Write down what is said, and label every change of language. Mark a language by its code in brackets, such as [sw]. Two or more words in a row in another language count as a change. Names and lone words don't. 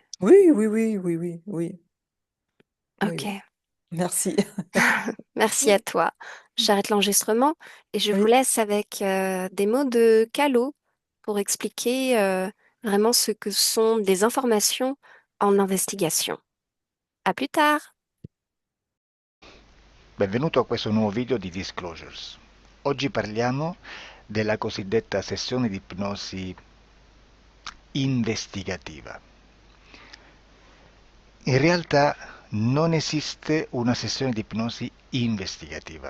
[fr] Oui, oui, oui, oui, oui, oui, oui, oui. Ok. Merci. Merci à toi. J'arrête l'enregistrement et je vous Oui. laisse avec des mots de Calo pour expliquer vraiment ce que sont des informations en investigation. À plus tard! [it] Benvenuto a questo nuovo video di Disclosures. Oggi parliamo della cosiddetta sessione di ipnosi investigativa. In realtà non esiste una sessione di ipnosi investigativa.